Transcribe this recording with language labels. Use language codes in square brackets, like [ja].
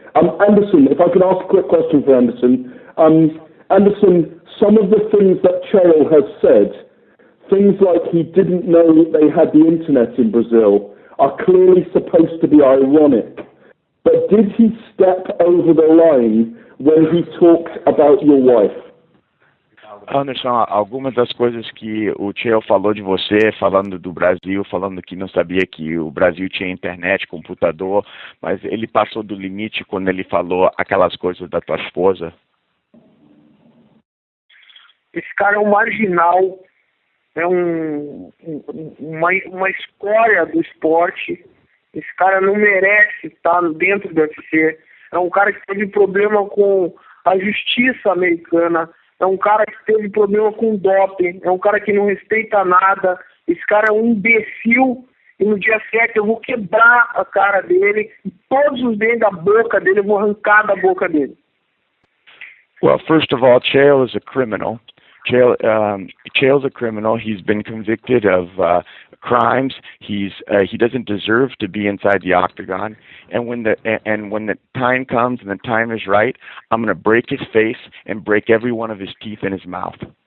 [en] Anderson, if I could ask a quick question for Anderson. Anderson, some of the things that Chael has said, things like he didn't know they had the internet in Brazil, are clearly supposed to be ironic. But did he step over the line when he talked about your wife? [pt] Anderson, algumas das coisas que o Chael falou de você, falando do Brasil, falando que não sabia que o Brasil tinha internet, computador, mas ele passou do limite quando ele falou aquelas coisas da tua esposa? Esse cara é um marginal, é uma escória do esporte. Esse cara não merece estar dentro do UFC. É um cara que teve problema com a justiça americana. É um cara que teve problema com doping. É um cara que não respeita nada. Esse cara é um imbecil. E no dia 7 eu vou quebrar a cara dele. E todos os dentes da boca dele eu vou arrancar da boca dele. [en] Well, first of all, Chael is a criminal. Chael's a criminal. He's been convicted of crimes. He doesn't deserve to be inside the octagon. And when the time comes and the time is right, I'm going to break his face and break every one of his teeth in his mouth.